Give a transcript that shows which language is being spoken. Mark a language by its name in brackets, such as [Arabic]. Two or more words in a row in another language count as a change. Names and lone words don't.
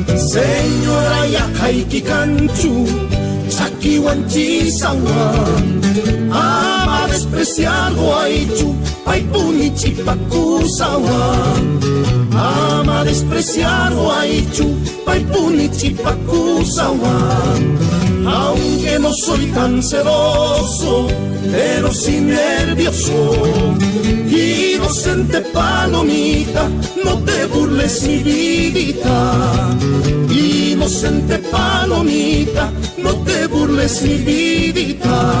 [Quechua] Señora Yakaiki Kanchu, Chakiwan Chisawan, ama despreciar Guaychu, Paipuni Chipacusawan, ama despreciar Guaychu, Paipuni Chipacusawan. [Spanish] Aunque no soy tan celoso, pero sí nervioso. Inocente palomita, no te burles mi vidita. Inocente palomita, no te burles mi vidita.